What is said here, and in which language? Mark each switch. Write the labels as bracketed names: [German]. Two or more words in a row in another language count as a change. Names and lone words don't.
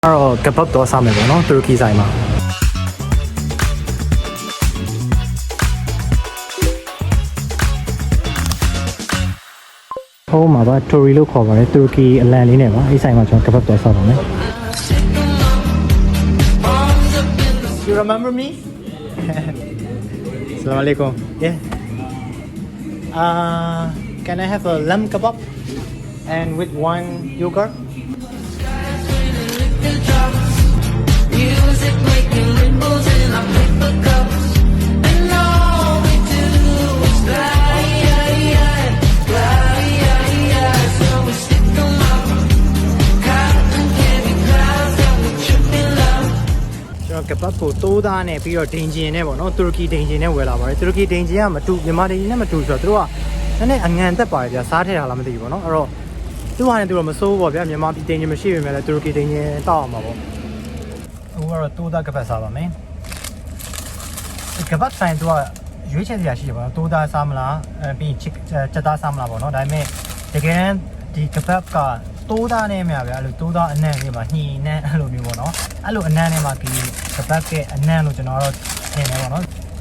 [Burmese] တော့ကပတ်တော့စားမယ်ပေါ့နော်တူရကီဆိုင်မှာဟိုမှာပါတူရီလို့ခေါ်ပါတယ်တူရကီအလံလေးနဲ့ပါအဲ့ဆိုင်မှာကျွန်တော်ကပတ်တော့စားပါမယ် [English] You remember me? [Arabic] Assalamu alaikum. Yeah. [English] Can I have a lamb kebab and with one yogurt? Music making ripples in our paper cups, and all we do is glide. So we stick 'em up, cotton candy clouds, and we tripping up. [Burmese] ကျွန်တော်ကပတ်ကိုတိုးသားနဲ့ပြီးတော့ဒိန်ဂျင်နဲ့ပေါ့နော်တူရကီဒိန်ဂျင်နဲ့ဝယ်လာပါတယ်တူရကီဒိန်ဂျင်ကမတူမြန်မာဒိန်ဂျင်နဲ့မတူဆိုတော့သူတို့ ကနည်းနည်းအငံတက်ပါတယ်ဗျာစားထည့်တာလားမသိဘူးပေါ့နော်အဲ့တော့သူ့ဟာနဲ့သူတို့မစိုးဘူးပေါ့ဗျာမြန်မာပြည်ဒိန်ဂျင်မရှိပေမဲ့လည်းတူရကီဒိန်ဂျင်တောက်အောင်ပါပေါ့အခုကတော့တိုးသားကပတ်စားပါမယ်ကပတ်ဆိုင်သူကရွေးချယ်စရာရှိတယ်ပေါ့နော်တိုးသားစားမလားပြီးချက်သားစားမလားပေါ့နော်ဒါပေမဲ့တကယ်တမ်းဒီကပတ်ကတိုးသားနဲ့မြဗျာအဲ့လိုတိုးသားအနံ့လေးမှာညှိနှမ်းအဲ့လိုမျိုးပေါ့နော်အဲ့လိုအနံ့နဲ့မှာဒီကပတ်ရဲ့အနံ့လို့ကျွန်တော်တော့ထင်တယ်ပေါ့နော်